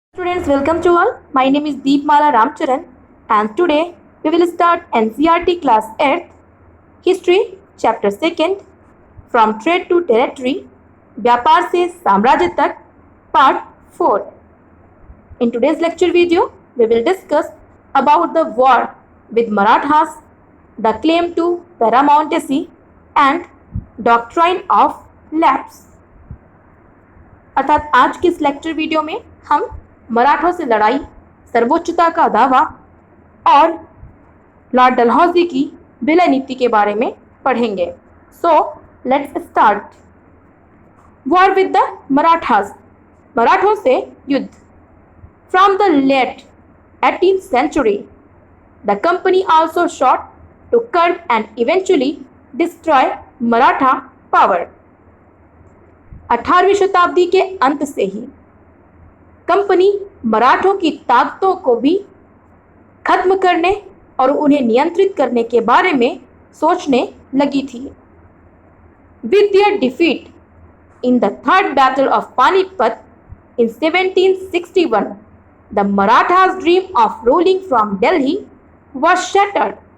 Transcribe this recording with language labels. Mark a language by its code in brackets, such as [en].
[en] Students, welcome to all. My name is Deepmala Ramcharan and today we will start NCERT class 8th History chapter 2nd from Trade to Territory [hi] व्यापार से साम्राज्य तक [en] part 4. In today's lecture video we will discuss about the war with Marathas, the claim to paramountcy and doctrine of lapse. [hi] अर्थात आज के इस lecture video में हम मराठों से लड़ाई, सर्वोच्चता का दावा और लॉर्ड डलहौजी की विलय नीति के बारे में पढ़ेंगे. [en] So let's start. War with the Marathas, [hi] मराठों से युद्ध. [en] From the late 18th century, the company also sought to curb and eventually destroy Maratha power. [hi] 18वीं शताब्दी के अंत से ही कंपनी मराठों की ताकतों को भी खत्म करने और उन्हें नियंत्रित करने के बारे में सोचने लगी थी. [en] With their defeat in the third battle of Panipat in 1761, the Marathas' dream of ruling from Delhi was shattered.